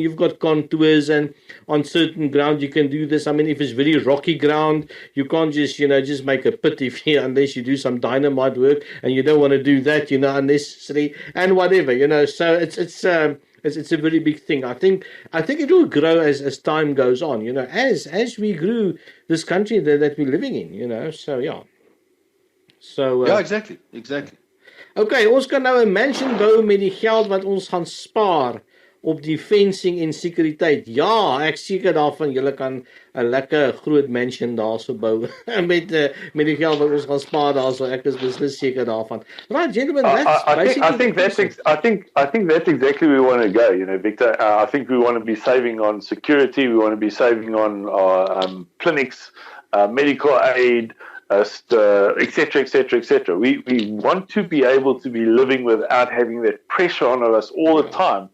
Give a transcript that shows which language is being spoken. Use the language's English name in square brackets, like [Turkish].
[English] You've got contours, and on certain ground you can do this. I mean, if it's very rocky ground, you can't just make a pit unless you do some dynamite work, and you don't want to do that, unnecessarily and whatever, So it's a very big thing. I think it will grow as time goes on. As we grew this country that we're living in. So yeah. So exactly. [Afrikaans] Okay, ons kan nou 'n mansion bou met die geld wat ons gaan spaar op die fencing en sekuriteit. Ja, ek seker daarvan julle kan 'n lekker groot mansion daarso bou met die geld wat ons gaan spaar daarso. Ek is beslis seker daarvan. [English] Right, gentlemen, I think that's exactly where we want to go, Victor. I think we want to be saving on security, we want to be saving on clinics, medical aid, etc., etc., etc. We want to be able to be living without having that pressure on us all the time.